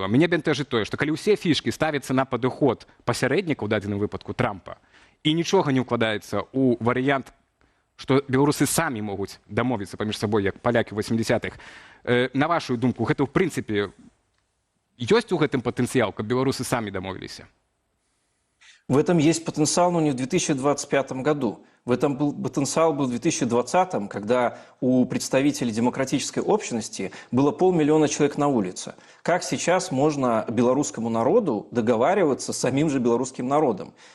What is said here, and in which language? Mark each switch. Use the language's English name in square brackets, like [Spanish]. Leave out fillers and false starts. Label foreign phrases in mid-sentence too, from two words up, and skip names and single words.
[Belarusian] Мяне бянтэжыць тое, што калі ўсе фішкі ставяцца на падыход пасярэдніка ў дадзеным выпадку Трампа і нічога не ўкладаецца ў варыянт, што беларусы самі могуць дамовіцца паміж сабой, як палякі ў 80-х. На вашу думку, гэта ў прынцыпе ёсць у гэтым патэнцыял, каб беларусы самі дамовіліся? [Russian] В этом есть потенциал, но не в 2025 году. В этом потенциал был в 2020, когда у представителей демократической общности было 500 000 человек на улице. Как сейчас можно белорусскому народу договариваться с самим же белорусским народом?